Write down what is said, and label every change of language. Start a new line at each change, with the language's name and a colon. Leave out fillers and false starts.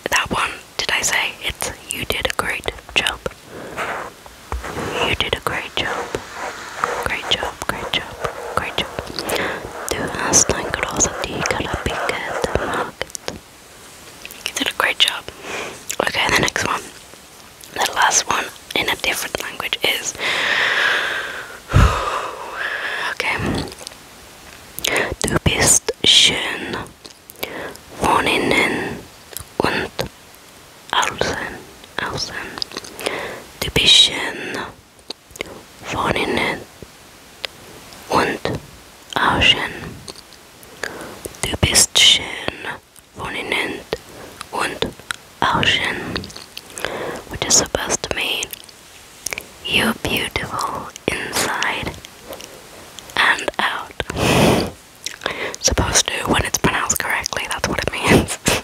English: That one, did I say it's you did a great job? You did a great job. Great job, great job, great job.
German: Du hast ein großartiger Abbiegt gemacht.
English: You did a great job. Okay, the next one. The last one in a different language is okay.
German: Du bist schön von innen und außen. Du bist schön von innen und außen. Du bist schön von innen und außen.
English: Which is supposed to mean you're beautiful inside and out. Supposed to, when it's pronounced correctly, that's what it means.